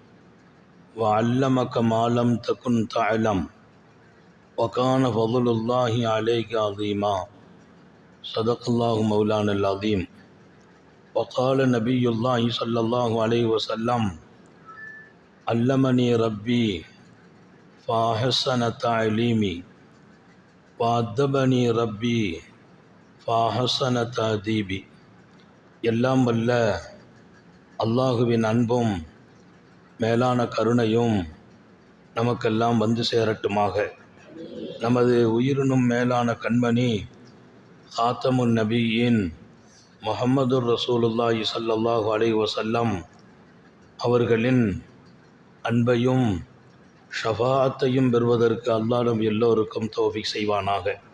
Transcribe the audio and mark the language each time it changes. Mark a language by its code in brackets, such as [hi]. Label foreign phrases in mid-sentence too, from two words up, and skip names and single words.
[ar] وعلمك ما لم تكن تعلم وكان فضل الله عليك عظيما صدق الله مولانا العظيم وقال نبي الله صلى الله عليه وسلم علمني ربي فأحسن تعليمي وأدبني ربي فأحسن تأديبي. [ta] எல்லாம் வல்ல அல்லாஹுவின் அன்பும் மேலான கருணையும் நமக்கெல்லாம் வந்து சேரட்டுமாக. நமது உயிரினும் மேலான கண்மணி காத்தமுன் நபியின் [ar] محمد رسول الله صلى الله عليه وسلم [ta] அவர்களின் அன்பையும் ஷஃபாஅத்தையும் பெறுவதற்கு அல்லாஹ் நம் எல்லோருக்கும் தௌஃபீக் செய்வானாக.